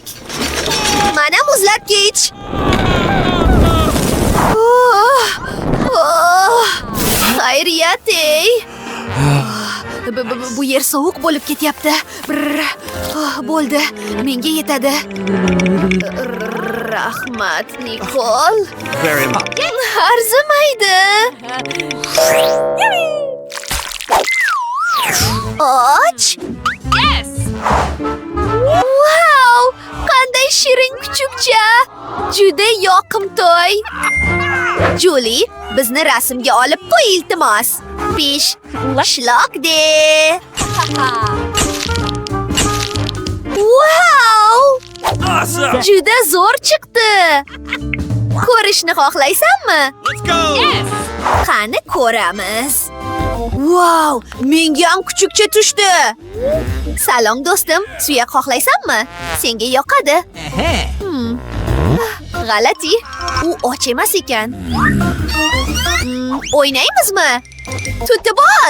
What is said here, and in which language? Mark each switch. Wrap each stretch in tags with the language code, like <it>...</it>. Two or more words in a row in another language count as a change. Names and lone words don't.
<uz>Mana muzlatgich. Xayriyat-ey. Bu yer sovuq bo'lib ketyapti. Bo'ldi, menga yetadi. Rahmat, Nikol.</uz> <en>Very much.</en> <uz>Arzimaydi. Och.</uz> <en>Yes! Wow!</en> <uz>Qanday shirin kuchukcha. Juda yoqimtoy. Julie, bizni rasmga olib qo'y iltimos. Pish, shlok-de. Wow!</uz> <en>Awesome.</en> <uz>Juda zo'r chiqdi. Ko'rishni xohlaysanmi?</uz> <en>Let's go. Yes!</en> <uz>Qani ko'ramiz. Wow, menga ham kuchukcha tushdi. Salom do'stim, suyak xohlaysanmi? Senga yoqadi. G'alati, u och emas ekan. O'ynaymizmi? Tutib ol.</uz>